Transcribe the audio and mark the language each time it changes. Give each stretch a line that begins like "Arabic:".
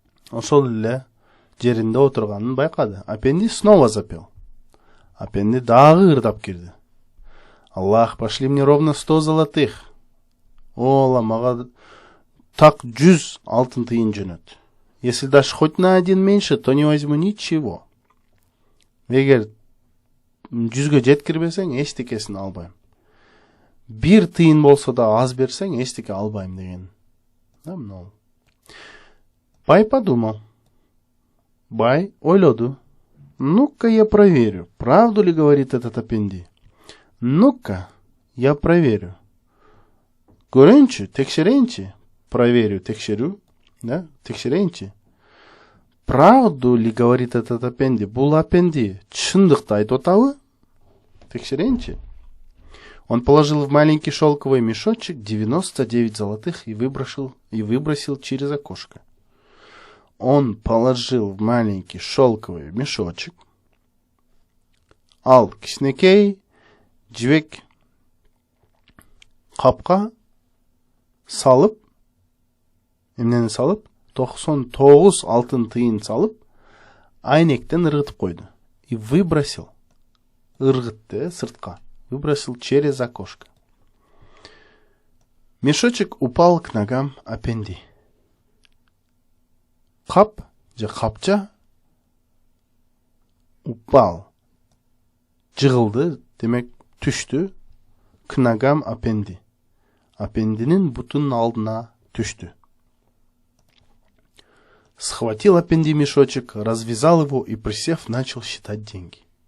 Kyrgyz: ошол эле жеринде отурганын байкады. Апенди
Russian: снова запел.
Kyrgyz: Апенди дагы ырдап кирди.
Russian: Аллах, пошли мне ровно 100 золотых.
Kyrgyz: О, Алла, мага так 100 алтын тыйын жөнөт.
Russian: Если дашь хоть на один меньше, то не возьму ничего.
Kyrgyz: Эгер 100ге жеткирбесең, эчтекесин албайм. 1 тыйын болсо да аз берсең, эчтеке албайм деген. Да, мынау.
Russian: Бай подумал.
Kyrgyz: Бай ойлоду.
Russian: Ну-ка я проверю, правду ли говорит этот апенди. Ну-ка, я проверю.
Kyrgyz: Көрөйүнчү, текшерейинчи.
Russian: Проверю,
Kyrgyz: текшерю. Да, текшерейинчи.
Russian: Правду ли говорит этот апенди?
Kyrgyz: Бул апенди чындыкты айтып атабы? Текшерейинчи.
Russian: Он положил в маленький шелковый мешочек 99 золотых и выбросил через окошко. Он положил в маленький шелковый мешочек.
Kyrgyz: Ал кичинекей жибек капка салып, эмнени салып, 99 алтын тыйын салып, айнектен ыргытып койду.
Russian: И выбросил,
Kyrgyz: ыргытты сыртка,
Russian: выбросил через окошко. Мешочек упал к ногам апенди.
Kyrgyz: Кап же капча
Russian: упал,
Kyrgyz: жыгылды, демек түштү,
Russian: к ногам апенди.
Kyrgyz: Апендинин бутунун алдына түштү.
Russian: Схватил апенди мешочек, развязал его и, присев, начал считать деньги.